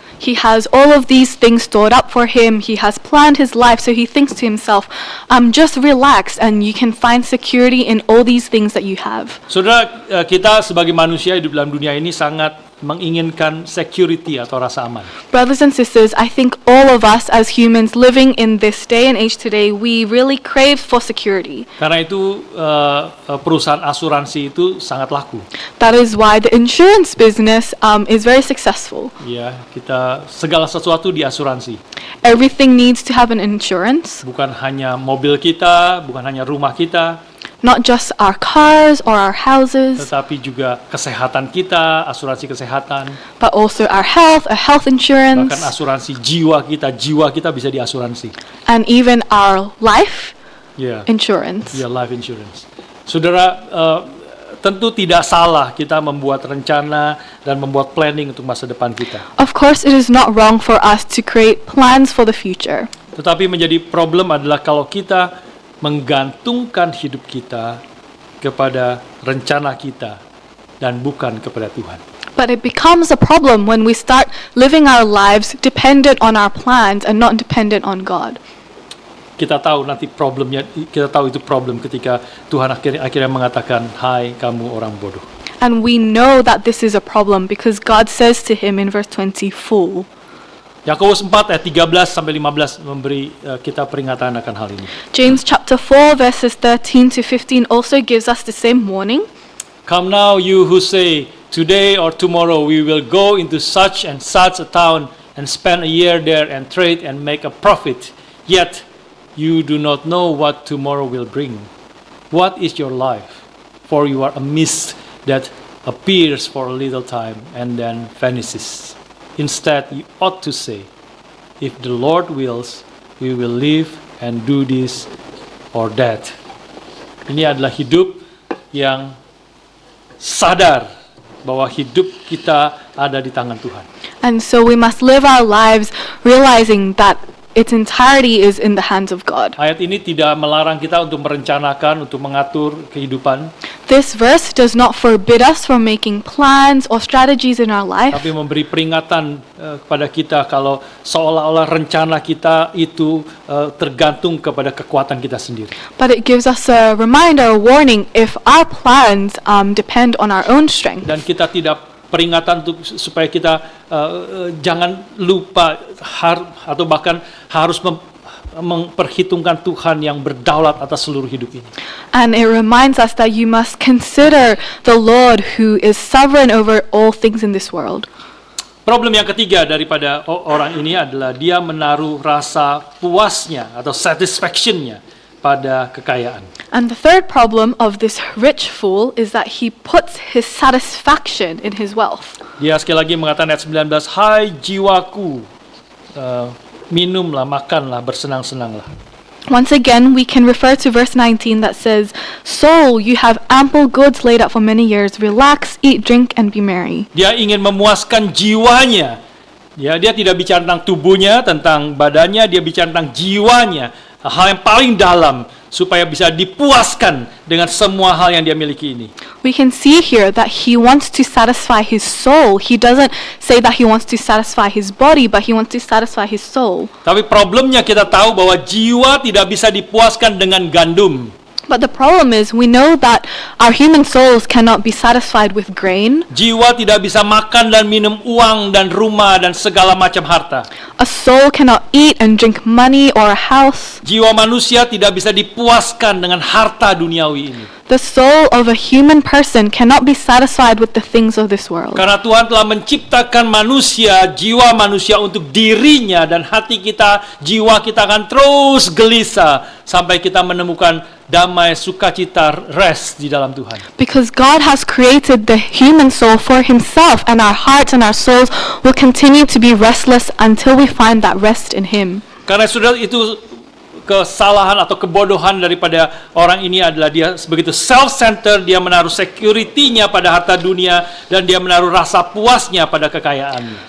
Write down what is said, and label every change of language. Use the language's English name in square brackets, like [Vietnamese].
[English] He has all of these things stored up for him. He has planned his life, so he thinks to himself, just relax and you can find security in all these things that you have. [Indonesian] Saudara, kita sebagai manusia hidup dalam dunia ini sangat menginginkan security atau rasa aman. [English] Brothers and sisters, I think all of us as humans living in this day and age today, we really crave for security. [Indonesian] Karena itu perusahaan asuransi itu sangat laku. [English] That is why the insurance business is very successful. [Indonesian] Ya, kita segala sesuatu diasuransi. [English] Everything needs to have an insurance. [Indonesian] Bukan hanya mobil kita, bukan hanya rumah kita, [English] not just our cars or our houses, [Indonesian] tetapi juga kesehatan kita, asuransi kesehatan, [English] but also our health, a health insurance, [Indonesian] bahkan asuransi jiwa kita bisa diasuransi. [English] and even our life [Indonesian] Ya, [English] insurance. ya, life insurance. [Indonesian] Saudara, tentu tidak salah kita membuat rencana dan membuat planning untuk masa depan kita. [English] Of course, it is not wrong for us to create plans for the future. [Indonesian] Tetapi menjadi problem adalah kalau kita menggantungkan hidup kita kepada rencana kita dan bukan kepada Tuhan. [English] But it becomes a problem when we start living our lives dependent on our plans and not dependent on God. [Indonesian] Kita tahu nanti problemnya, kita tahu itu problem ketika Tuhan akhirnya mengatakan, hai kamu orang bodoh. [English] And we know that this is a problem because God says to him in verse 20, fool. [Indonesian] Yakobus 4 ayat 13 sampai 15 memberi kita peringatan akan hal ini. [English] James chapter 4 verses 13 to 15 also gives us the same warning. Come now, you who say, today or tomorrow we will go into such and such a town and spend a year there and trade and make a profit. Yet you do not know what tomorrow will bring. What is your life? For you are a mist that appears for a little time and then vanishes. Instead, you ought to say, if the Lord wills, we will live and do this or that. [Indonesian] Ini adalah hidup yang sadar bahwa hidup kita ada di tangan Tuhan. [English] And so we must live our lives realizing that its entirety is in the hands of God. [Indonesian] Ayat ini tidak melarang kita untuk merencanakan, untuk mengatur kehidupan. [English] This verse does not forbid us from making plans or strategies in our life, [Indonesian] tapi memberi peringatan kepada kita kalau seolah-olah rencana kita itu tergantung kepada kekuatan kita sendiri. [English] but it gives us a reminder, a warning, if our plans depend on our own strength. [Indonesian] Dan kita tidak peringatan untuk supaya kita jangan lupa atau bahkan harus memperhitungkan Tuhan yang berdaulat atas seluruh hidup ini. [English] And it reminds us that you must consider the Lord who is sovereign over all things in this world. [Indonesian] Problem yang ketiga daripada orang ini adalah dia menaruh rasa puasnya atau satisfaction-nya pada kekayaan. [English] And the third problem of this rich fool is that he puts his satisfaction in his wealth. [Indonesian] Dia sekali lagi mengatakan ayat 19, "Hai jiwaku, minumlah, makanlah, bersenang-senanglah." [English] Once again, we can refer to verse 19 that says, "Soul, you have ample goods laid up for many years. Relax, eat, drink, and be merry." [Indonesian] Dia ingin memuaskan jiwanya. Dia tidak bicara tentang tubuhnya, tentang badannya, dia bicara tentang jiwanya. Hal yang paling dalam supaya bisa dipuaskan dengan semua hal yang dia miliki ini. [English] We can see here that he wants to satisfy his soul. He doesn't say that he wants to satisfy his body, but he wants to satisfy his soul. [Indonesian] Tapi problemnya kita tahu bahwa jiwa tidak bisa dipuaskan dengan gandum. [English] But the problem is, we know that our human souls cannot be satisfied with grain. [Indonesian] Jiwa tidak bisa makan dan minum uang dan rumah dan segala macam harta. [English] A soul cannot eat and drink money or a house. [Indonesian] Jiwa manusia tidak bisa dipuaskan dengan harta duniawi ini. [English] The soul of a human person cannot be satisfied with the things of this world. [Indonesian] Karena Tuhan telah menciptakan manusia, jiwa manusia untuk dirinya, dan hati kita, jiwa kita akan terus gelisah sampai kita menemukan damai, sukacita, rest di dalam Tuhan. [English] Because God has created the human soul for himself, and our hearts and our souls will continue to be restless until we find that rest in him. [Indonesian] Karena sudah itu kesalahan atau kebodohan daripada orang ini adalah dia begitu self-centered, dia menaruh security-nya pada harta dunia dan dia menaruh rasa puasnya pada kekayaan.